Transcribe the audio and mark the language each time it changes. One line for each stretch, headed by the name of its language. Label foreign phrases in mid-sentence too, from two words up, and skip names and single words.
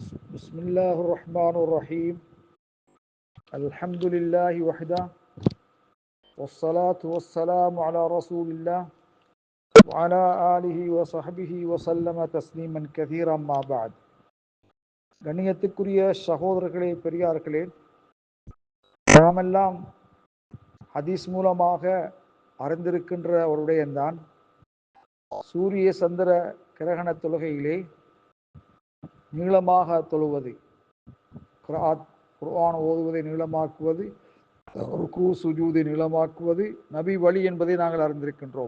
Arabic: بسم الله الرحمن الرحيم الحمد لله وحده والصلاة والسلام على رسول الله وعلى آله وصحبه وسلم تسليما كثيرا ما بعد.
Tamil: கண்ணியத்துக்குரிய சகோதரர்களே, பெரியார்களே, நாமெல்லாம் ஹதீஸ் மூலமாக அறிந்திருக்கின்ற ஒரு விடயம்தான் சூரிய சந்திர கிரகண தொழுகையிலே நீளமாக தொழுவது, குர்ஆன் ஓதுவதை நீளமாக்குவது, ருக்கூ சுஜூதை நீளமாக்குவது நபி வழி என்பதை நாங்கள் அறிந்திருக்கின்றோம்.